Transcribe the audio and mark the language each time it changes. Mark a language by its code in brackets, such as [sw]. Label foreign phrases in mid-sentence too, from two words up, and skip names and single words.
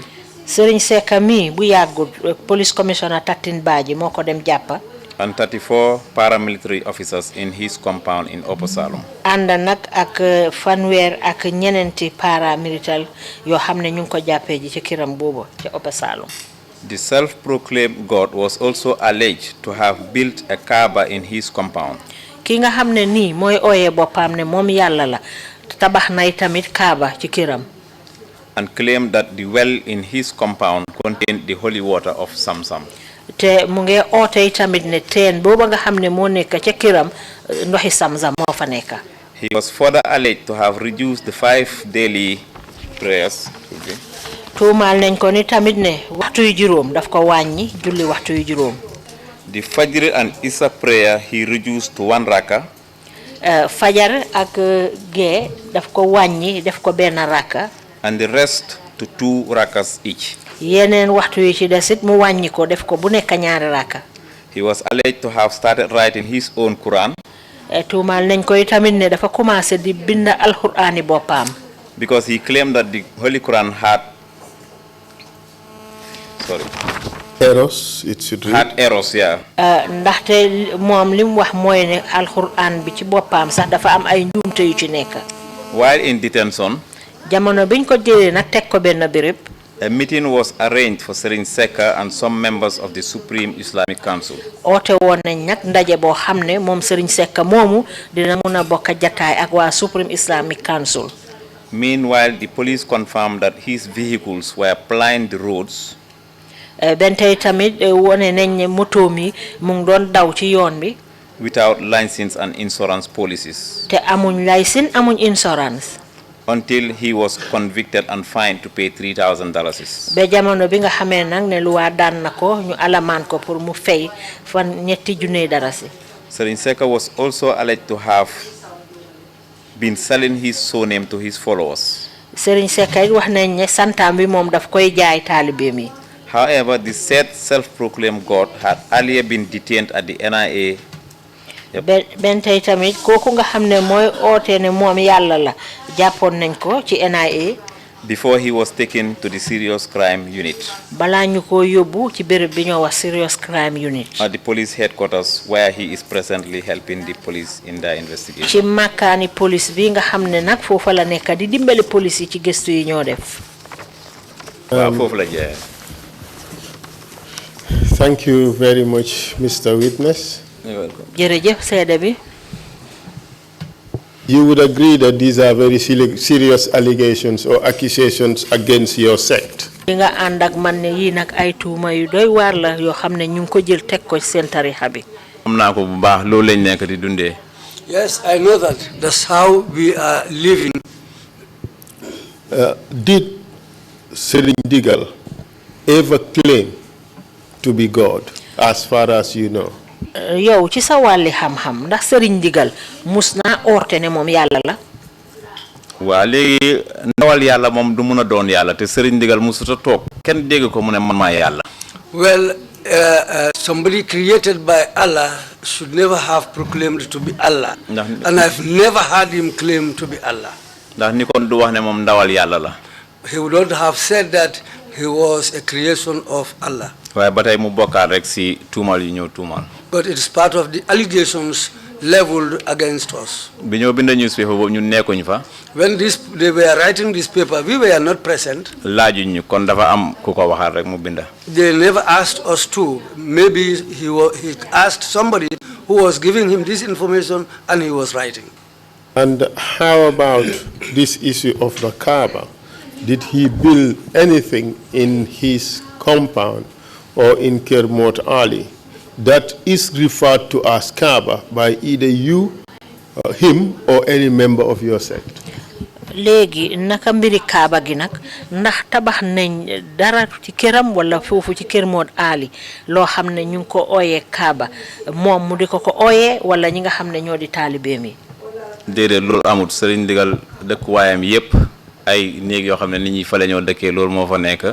[wo] Serigne Sekka mi bu yàggut [en] Police Commissioner [wo] Tatin Baji moo ko dem jàppa. [en] And 34 paramilitary officers in his compound in Upper Salem. [wo] Ànd nag ak fanweer ak ñeneenti paramilitaire yoo xam ne ñu ngi ko jàppee ji ci kiram boobu ci Upper Salem. [en] The self-proclaimed God was also alleged to have built a Kaaba in his compound. [wo] Ki nga xam ne nii mooy ooyee boppam ne moom yàlla la tabax nay tamit Kaaba ci kiram. [en] And claimed that the well in his compound contained the holy water of Samsam. [wo] Te mu ngi oote tamit ne teen booba nga xam ne moo nekk ca kiram ndoxi Samsam moo fa nekk. [en] He was further alleged to have reduced the 5 daily prayers. [wo] tuumaal nañ ko ni tamit ne waxtu yu juróom daf ko wàññi julli waxtu yu juróom. [en] The Fajr and Isha prayer he reduced to 1 raka. [wo] Fajar ak gee daf ko wàññi def ko benn raka. [en] And the rest to 2 rakas each. [wo] yeneen waxtu yi ci desit mu wàññi ko def ko bu nekk ñaari raka. [en] He was alleged to have started writing his own Quran. tuumaal nañ koy tamit ne dafa commencé di bind alxuraani boppam. Because he claimed that the Holy Quran had errors, it should read. Had errors, yeah. [wo] ndaxte moom li mu wax mooy ne alxuraan bi ci boppam sax dafa am ay njuumte yu ci nekk. [en] While in detention, [wo] jamono biñ ko jëlee nag teg ko benn béréb. [en] a meeting was arranged for Ceesay and some members of the Supreme Islamic Council. [wo] oote woon nañ nag ndaje boo xam ne moom Serigne Seck moomu dina mun a bokk jataay ak waa Supreme Islamic Council. [en] Meanwhile, the police confirmed that his vehicles were plying the roads. [wo] ben tey tamit wone nañ ne moto mi mu ngi doon daw ci yoon bi. [en] Without license and insurance policies. [wo] te amuñ licence amuñ insurance. [en] Until he was convicted and fined to pay $3,000. [wo] ba jamono bi nga xamee nag ne lu waa daan na ko ñu alamaan ko pour mu fay fan $3,000. [en] Ceesay was also alleged to have been selling his surname to his followers. [wo] Serigne Seck wax nañ ne santaam bi moom daf koy jaay taalibeem yi. [en] However, the said self-proclaimed God had earlier been detained at the NIA. [wo] ben tey tamit kooku nga xam ne mooy oote ne moom yàlla la jàppoon nañ ko ci NIA. [en] Before he was taken to the Serious Crime Unit. [wo] balaa ñu ko yóbbu ci béréb bi ñoo wax Serious Crime Unit. [en] At the police headquarters, where he is presently helping the police in their investigation. [wo] ci makkaani police bi nga xam ne nag foofa la nekk di dimbali police yi ci gëstu yi ñoo def. waaw foofu la jeex. [en] Thank you very much, Mr. Witness. You're welcome. [wo] jërëjëf seede bi. [en] You would agree that these are very serious allegations or accusations against your sect. [wo] li nga ànd ak man ne yii nag ay tuuma yu doy waar la yoo xam ne ñu ngi ko jël teg ko seen tarixa bi. xam naa ko bu baax loolu lañ nekk di dundee. [en] Yes, I know that. That's how we are living. Did Serigne Digal ever claim to be God, as far as you know? [wo] yow ci sa wàlli xam-xam ndax Serigne Digal mus naa oote ne moom yàlla la. waa léegi ndawal yàlla moom du mun a doon yàlla te Serigne Digal musuta toog kenn dégg ko mu ne man maa yàlla. [en] Well, somebody created by Allah should never have proclaimed to be Allah. And I've never heard him claim to be Allah. [wo] ndax ni kon du wax ne moom ndawal yàlla la. [en] He would not have said that he was a creation of Allah. [wo] waaye ba tey mu bokkaat rek si tuumal yi ñëw tuumal. [en] But it is part of the allegations leveled against us. [wo] bi ñoo bind newspaper boobu ñun nekkuñ fa. [en] When they were writing this paper, we were not present. [wo] laajuñ ñu kon dafa am ku ko waxaat rek mu binda. [en] They never asked us to. Maybe he asked somebody who was giving him this information and he was writing. And how about this issue of the Kaaba? Did he build anything in his compound or in Kermot Ali that is referred to as Kaaba by either you, him, or any member of your sect? [wo] léegi naka mbiri Kaaba gi nag ndax tabax nañ dara ci këram wala foofu ci kër Mod Ali loo xam ne ñu ngi ko ooyee Kaaba moom mu di ko ooyee wala ñi nga xam ne ñoo di taalibeem yi. déedéet loolu amut Serigne Digal dëkkuwaayam yépp ay néeg yoo xam ne nit ñi fa la ñoo dëkkee loolu moo fa nekk.